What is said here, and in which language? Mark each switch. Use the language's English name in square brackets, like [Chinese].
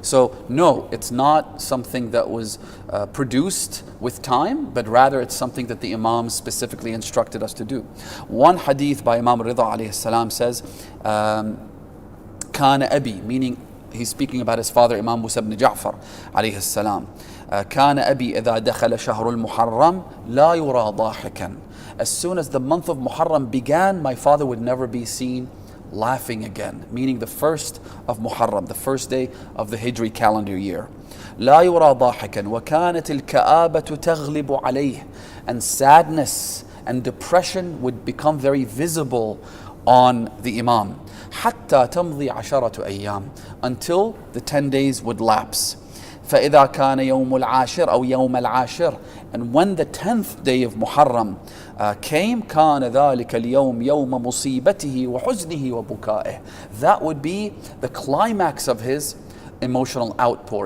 [English] So no, it's not something that was produced with time, but rather it's something that the Imams specifically instructed us to do. One hadith by Imam Rida alayhi salam says, [Arabic] Kana Abi, [English] meaning he's speaking about his father Imam Musa ibn Ja'far alayhi salam. [Arabic] كان أبي إذا دخل شهر المحرم لا يرى ضاحكا. [English] As soon as the month of Muharram began, my father would never be seen laughing again, meaning the first of Muharram, the first day of the Hijri calendar year. [Arabic] لا يرى ضاحكا وكانت الكآبة تغلب عليه. [English] And sadness and depression would become very visible on the Imam. [Arabic] حتى تمضي 10 أيام, [English] until the 10 days would lapse. [Arabic] فإذا كان يوم العاشر أو يوم العاشر, [English] and when the 10th day of Muharram came, [Arabic] كان ذلك اليوم يوم مصيبته وحزنه وبكائه. [English] That would be the climax of his emotional outpour.